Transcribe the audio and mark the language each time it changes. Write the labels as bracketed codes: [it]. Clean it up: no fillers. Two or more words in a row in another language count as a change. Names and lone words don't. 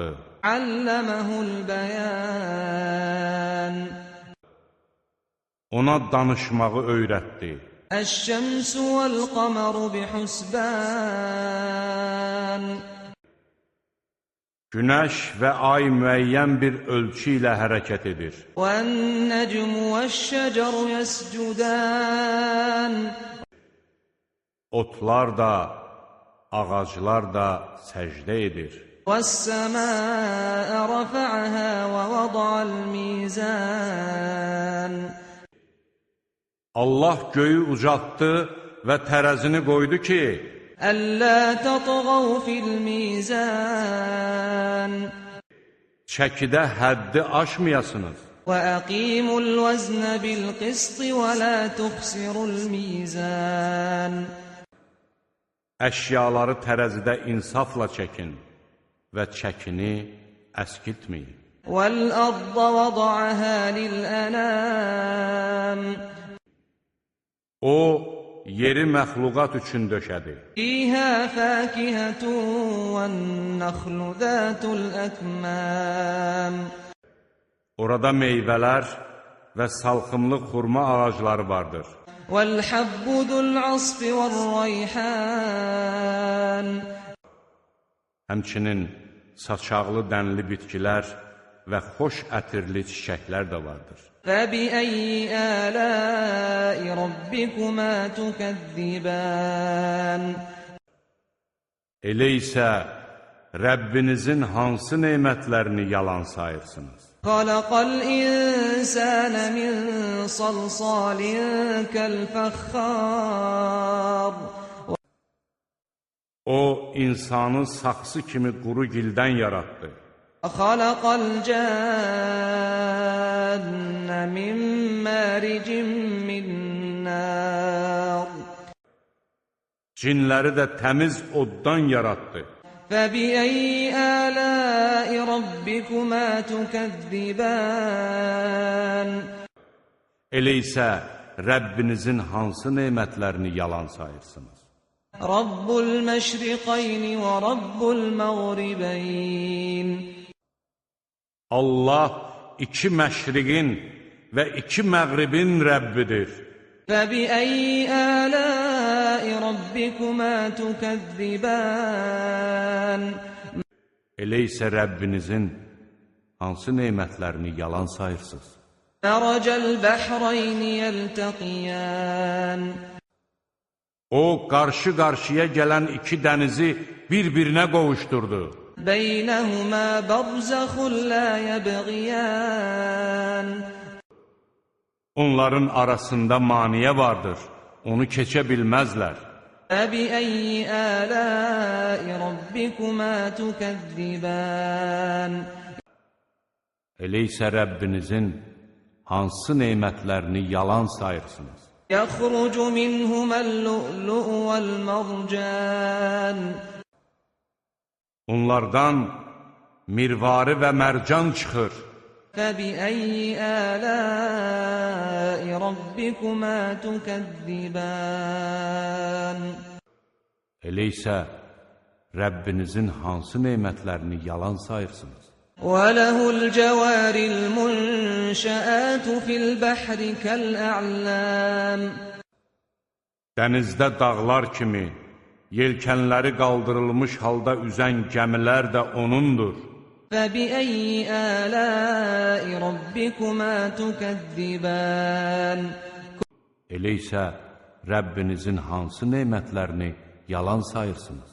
[ar] عَلَّمَهُ الْبَيَانَ. [az] Ona danışmağı öyrətdi. [ar] الشَّمْسُ وَالْقَمَرُ بِحُسْبَانٍ. [az] Günəş və ay müəyyən bir ölçü ilə hərəkət edir. [ar] وَالنَّجْمُ وَالشَّجَرُ يَسْجُدَانِ. [az] Otlar da, ağaclar da səcdə edir. [ar] وَالسَّمَاءَ رَفَعَهَا وَوَضَعَ الْمِيزَانَ. [az] Allah göyü ucaltdı və tərəzini qoydu ki, [ar] أَلَّا تَطْغَوْا فِي الْمِيزَانِ. [az] çəkidə həddi aşmayasınız. [ar] وَأَقِيمُوا الْوَزْنَ بِالْقِسْطِ وَلَا تُخْسِرُوا الْمِيزَانَ. [az] Əşyaları tərəzidə insafla çəkin və çəkini əskiltməyin. [ar] وَالْأَرْضَ وَضَعَهَا لِلْأَنَامِ. [az] O, yeri məxluqat üçün döşədi. [ar] فِيهَا فَاكِهَةٌ وَالنَّخْلُ ذَاتُ الْأَكْمَامِ. [az] Orada meyvələr və salxımlı xurma ağacları vardır. [ar] وَالْحَبُّ ذُو الْعَصْفِ وَالرَّيْحَانِ. [az] Həmçinin saçaqlı dənli bitkilər və xoş ətirli çiçəklər də vardır. [ar] فَبِأَيِّ آلَاءِ رَبِّكُمَا تُكَذِّبَانِ. [az] Elə isə Rəbbinizin hansı nemətlərini yalan sayırsınız? [ar] خَلَقَ الْإِنسَانَ مِنْ صَلْصَالٍ كَالْفَخَّارِ. [az] O, insanı saxsı kimi quru gildən yarattı. [ar] خَلَقَ الْجَانَّ مِنْ مَارِجٍ مِنْ نَارٍ. [az] Cinləri də təmiz oddan yarattı. [ar] فَبِأَيِّ آلَاءِ رَبِّكُمَا تُكَذِّبَانِ. [az] Elə isə Rəbbinizin hansı nemətlərini yalan sayırsınız? [ar] رَبُّ الْمَشْرِقَيْنِ وَرَبُّ الْمَغْرِبَيْنِ. [az] Allah iki məşriqin və iki məğribin Rəbbidir. [ar] فَبِأَيِّ آلَاءِ رَبِّكُمَا تُكَذِّبَانِ. [az] Elə isə Rəbbinizin hansı nemətlərini yalan sayırsınız? [ar] مَرَجَ الْبَحْرَيْنِ يَلْتَقِيَانِ. [az] O, qarşı-qarşıya gələn iki dənizi bir-birinə qovuşturdu. [ar] بَيْنَهُمَا بَرْزَخٌ لَا يَبْغِيَانِ. [az] Onların arasında maniyə vardır, onu keçə bilməzlər. [ar] فَبِأَيِّ آلَاءِ رَبِّكُمَا تُكَذِّبَانِ. [az] Elə isə Rəbbinizin hansı nemətlərini yalan sayırsınız? [ar] يَخْرُجُ مِنْهُمَا اللُّؤْلُؤُ وَالْمَرْجَانُ. [az] Onlardan mirvari və mərcan çıxır. [ar] فَبِأَيِّ آلَاءِ رَبِّكُمَا تُكَذِّبَانِ. [az] Elə isə Rəbbinizin hansı nemətlərini yalan sayırsınız? [ar] وَلَهُ الْجَوَارِ الْمُنْشَآتُ فِي الْبَحْرِ كَالْأَعْلَامِ. [az] Dənizdə dağlar kimi, yelkənləri qaldırılmış halda üzən gəmilər də O'nundur. [ar] فَبِأَيِّ آلَاءِ رَبِّكُمَا تُكَذِّبَانِ. [az] Elə isə Rəbbinizin hansı nemətlərini yalan sayırsınız?